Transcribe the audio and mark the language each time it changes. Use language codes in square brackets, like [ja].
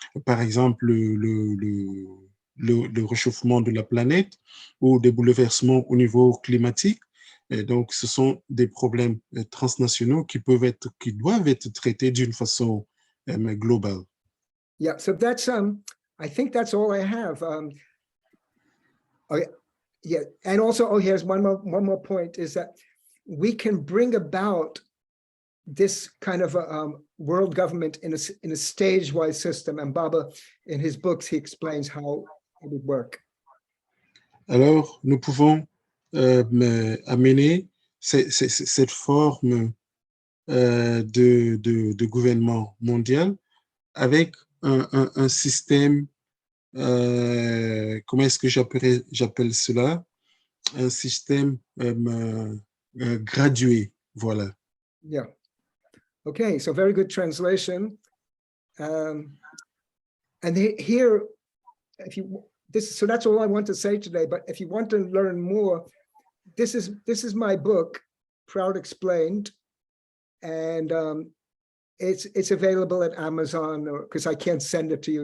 [fr] Par exemple, le réchauffement de la planète ou des bouleversements au niveau climatique. Et donc, ce sont des problèmes transnationaux qui doivent être traités d'une façon globale. [en] Yeah, so that's I think that's all I have. Yeah, and also, here's one more point is that we can bring about this kind of a world government in a stage-wise system. And Baba, in his books, he explains how it would work. [fr] Alors, nous pouvons amener cette forme de gouvernement mondial avec un système, comment est-ce que j'appelle cela? Un système gradué, voilà. [en] Yeah. Okay, so very good translation. And here, so that's all I want to say today. But if you want to learn more, this is my book, Prout Explained, and it's available at Amazon, because I can't send it to you.